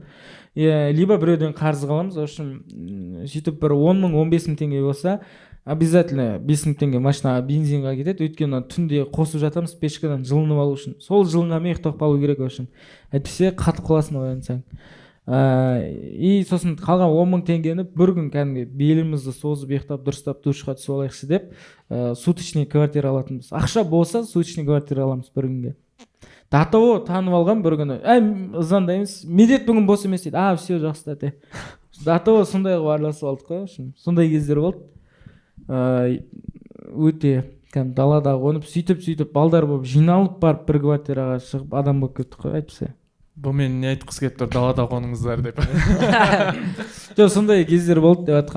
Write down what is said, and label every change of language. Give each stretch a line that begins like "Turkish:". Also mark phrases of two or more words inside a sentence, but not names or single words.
Kazakh: Либо біреуден қарыз қаламыз,
Russian: в общем,
Kazakh: сөйтіп бір 10 мың, 15 мың теңге болса, обязательно 5 мың теңге машинаға бензинға кетеді, өйткені түнде қосып жатамыз пешкадан жылынып алу үшін. Сол жылынғанмен ұйықтап қалу керек,
Russian: в общем.
Kazakh: Әйтпесе қатып қаласың оянсаң. Сосын қалған 10 мың теңгені бір күн кәдімгі белімізді созып ұйықтап дұрыстап душқа түсіп алайықшы деп
Russian: суточный квартира
Kazakh: алатынбыз. Ақша болса
Russian: суточный квартира
Kazakh: аламыз бір күнге.
Russian: До того
Kazakh: танып алған бір күні, звондаймыз, медет бүгін бос емес дейді. Все жақсы тәте.
Russian: До того
Kazakh: сондай қылып араласып алдық қой, сондай кездер болды. Өте далада қонып, сөйтіп балдар болып жиналып барып бір квартираға шығып адам болып кеттік қой, әйтпесе. Бұл мен не айтқысы келіп тұр, далада қоныңыздар деп. Жоқ, сондай кездер болды деп жатқаным.